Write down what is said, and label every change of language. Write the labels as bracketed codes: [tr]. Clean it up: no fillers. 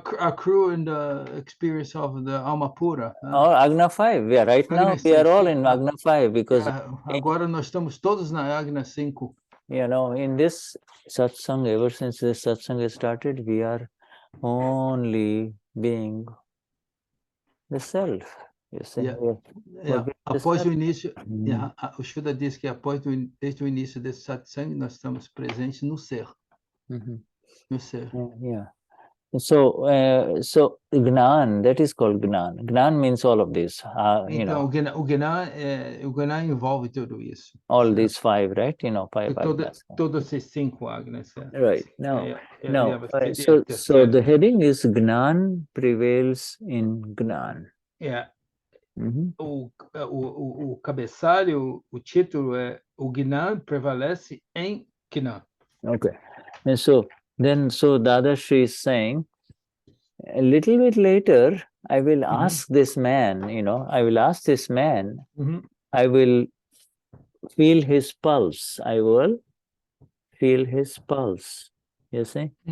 [en] Accrue in the experience of the Alma Pura. Oh, Agna 5. Yeah, right now we are all in Agna 5 because... [pt] Agora nós estamos todos na Agna 5. [en] You know, in this satsang, ever since this satsang started, we are only being the self. You see? [pt] Após o início, o Shuddha diz que desde o início desse satsang, nós estamos presentes no ser. No ser. [en] Yeah. So Gnan, that is called Gnan. Gnan means all of this. You know. [pt] O Gnan envolve tudo isso. [en] All these 5, right? You know, 5 agnas. [pt] Todos esses 5 agnas. [en] Right. Now, so the heading is Gnan prevails in Gnan. Yeah. [pt] O cabeçalho, o título é O Gnan prevalece em Gnan. [en] Okay. And so Dadashri is saying, a little bit later, I will ask this man, you know, I will feel his pulse. I will feel his pulse. You see?